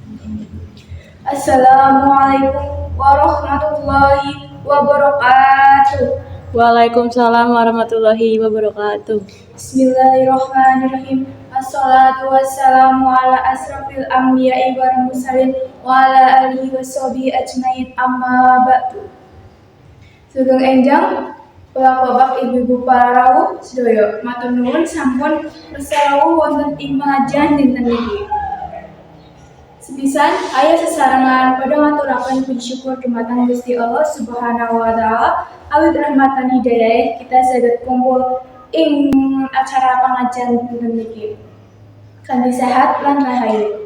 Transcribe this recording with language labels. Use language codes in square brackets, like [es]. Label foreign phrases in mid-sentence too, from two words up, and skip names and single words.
[ar] السلام عليكم ورحمة الله وبركاته. وعليكم السلام ورحمة الله وبركاته. بسم الله الرحمن الرحيم. الصلاة والسلام على أشرف الأنبياء والمرسلين وعلى آله وصحبه أجمعين، أما بعد. [jv] Sugeng enjang bapak-bapak ibu-ibu para rawuh sedaya, matur nuwun sampun presrawuh wonten ing pengajian dinten niki. Sepisan aya sesarengan pada ngaturaken puji syukur dumateng Gusti Allah [ar] سبحانه وتعالى [jv] awit rahmatan hidayah kita saged kumpul ing acara pengajian dinten niki kanthi sehat lan rahayu.